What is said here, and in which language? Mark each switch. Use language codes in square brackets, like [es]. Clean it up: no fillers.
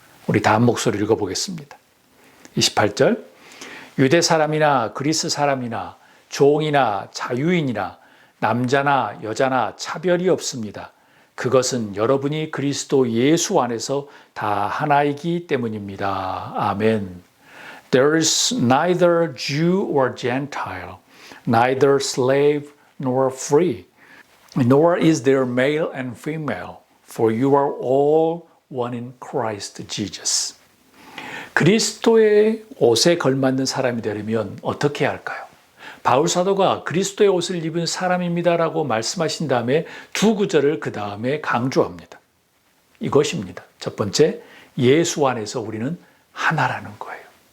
[ko] 우리 다음 목소리를 읽어보겠습니다. 28절, 유대 사람이나 그리스 사람이나 종이나 자유인이나 남자나 여자나 차별이 없습니다. 그것은 여러분이 그리스도 예수 안에서 다 하나이기 때문입니다. 아멘. [en] There is neither Jew or Gentile, neither slave nor free, nor is there male and female, for you are all one in Christ Jesus. [ko] 그리스도의 옷에 걸맞는 사람이 되려면 어떻게 해야 할까요? 바울 사도가 그리스도의 옷을 입은 사람입니다라고 말씀하신 다음에 두 구절을 그 다음에 강조합니다. 이것입니다. 첫 번째, 예수 안에서 우리는 하나라는 거예요.